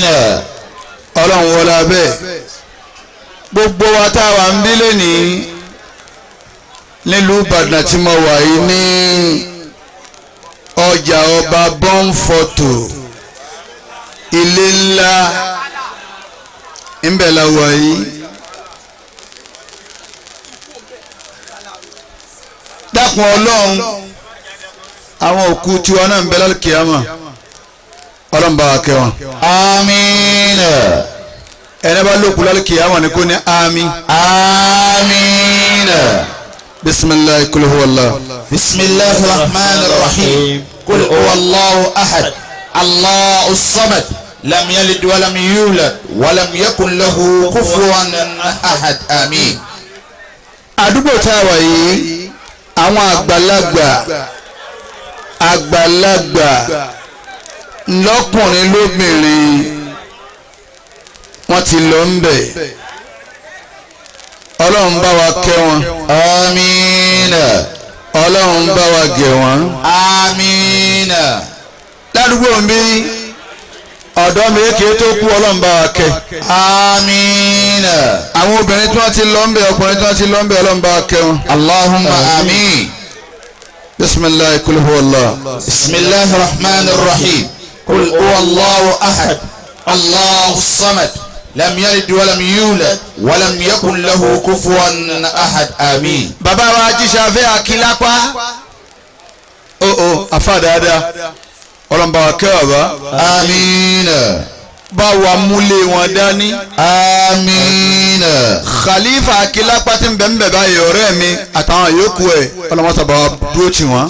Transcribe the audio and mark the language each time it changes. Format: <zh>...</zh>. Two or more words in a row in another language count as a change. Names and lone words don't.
<yo>ọlọ́run wọlé abẹ́ gbogbo wa tá a wà ń bí lónìí nílùú Ìbàdàn tí mo wà yìí ní ọjà ọba bọ́ǹfọ̀tò ilé ńlá ńbẹ̀ la wà yìí dákun ọlọ́run àwọn òkú tiwa náà ń bẹ lálùkìyámà ọlọ́run bá wa kẹ́ wọn. آمين. ẹni bá lókun lálùkìyámà ni kò ní àmín. آمين.</yo> <ar>بسم الله قل هو الله. بسم الله الرحمن الرحيم قل هو الله أحد الله الصمد لم يلد ولم يولد ولم يكن له كفوا أحد آمين.</ar> <yo>àdúgbò tá a wà yìí àwọn àgbàlagbà lọ́kùnrin lóbìnrin wọ́n ti lọ ń bẹ̀ ọlọ́run bá wa kẹ́ wọn آمين. ọlọ́run bá wa gẹ̀ wọ́n. آمين. ládùúgbò mi ọ̀dọ́ mi kéé tó kú ọlọ́run bá wa kẹ́. آمين. àwọn obìnrin tí wọ́n ti lọ ń bẹ̀ ọkùnrin tí wọ́n ti lọ ń bẹ̀ ọlọ́run bá wa kẹ́ wọn.</yo> <ar>اللهم آمين. بسم الله قل هو الله. بسم الله الرحمن الرحيم قل هو الله أحد الله الصمد لم يلد ولم يولد ولم يكن له كفوا أحد آمين.</ar> <yo>bàbá wa jíṣàfẹ́ akílápá afa dáadáa ọlọ́run bá wa kẹ́ bàbá. آمين. bá wa múlé wọn dání. آمين. khalifa akílápá tí ń bẹ̀ ń bẹ̀ báyìí ọ̀rẹ́ mi àtàwọn yòókù ẹ̀ ọlọ́mọta bá wa dúró tì wọ́n.</yo>